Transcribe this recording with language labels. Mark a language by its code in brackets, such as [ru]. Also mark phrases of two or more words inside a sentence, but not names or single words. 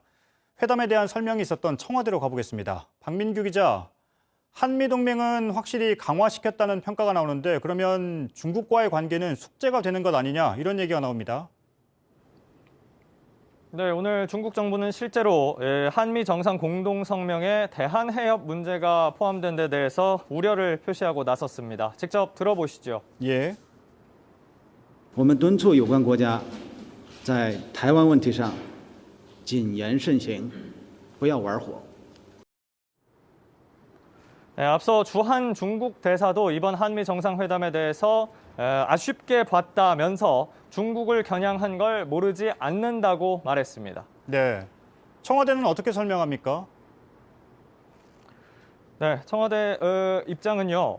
[ko] 회담에 대한 설명이 있었던 청와대로 가보겠습니다. 박민규 기자, 한미동맹은 확실히 강화시켰다는 평가가 나오는데 그러면 중국과의 관계는 숙제가 되는 것 아니냐 이런 얘기가 나옵니다. 네, 오늘 중국 정부는 실제로 한미 정상 공동 성명에 대한 해협 문제가 포함된 데 대해서 우려를 표시하고 나섰습니다. 직접 들어보시죠. 예. [zh] 我们敦促有关国家在台湾问题上谨言慎行，不要玩火。 [ko] 네, 앞서 주한 중국 대사도 이번 한미 정상회담에 대해서 아쉽게 봤다면서 중국을 겨냥한 걸 모르지 않는다고 말했습니다. 네. 청와대는 어떻게 설명합니까? 네, 청와대 입장은요.